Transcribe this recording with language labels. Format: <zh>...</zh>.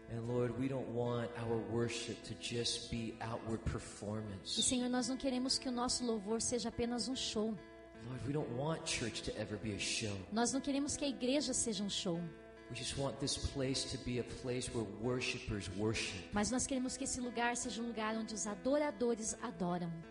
<en>And Lord, we don't want our worship to just be outward</en> <pt>E</pt> <en>performance.</en> <pt>Senhor, nós não queremos que o nosso louvor seja apenas um show.</pt> <en>Lord, we don't want church to ever be a show.</en> <pt>Nós não queremos que a igreja seja um show.</pt> <en>We just want this place to be a place where worshipers worship</en> <pt>Mas nós queremos que esse lugar seja um lugar onde os adoradores adoram,</pt>